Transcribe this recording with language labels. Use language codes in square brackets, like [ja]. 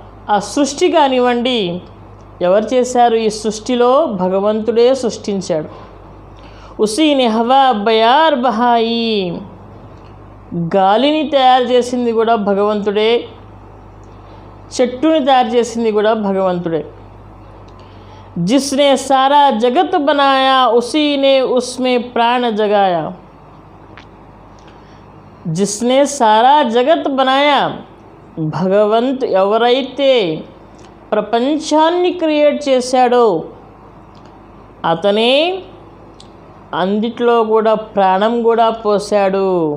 [te] ఆ సృష్టి కానివ్వండి, ఎవరు చేశారు? ఈ సృష్టిలో భగవంతుడే సృష్టించాడు. [hi] ఉసీని హవా బయార్ బహాయి, [te] గాలిని తయారు చేసింది కూడా భగవంతుడే, చెట్టుని తయారు చేసింది కూడా భగవంతుడే. [hi] जिसने सारा जगत बनाया उसी ने उसमें प्राण जगाया. जिसने सारा जगत बनाया, [te] భగవంతు ఎవరైతే ప్రపంచాన్ని క్రియేట్ చేశాడో అతనే అందిట్లో కూడా ప్రాణం కూడా పోశాడు.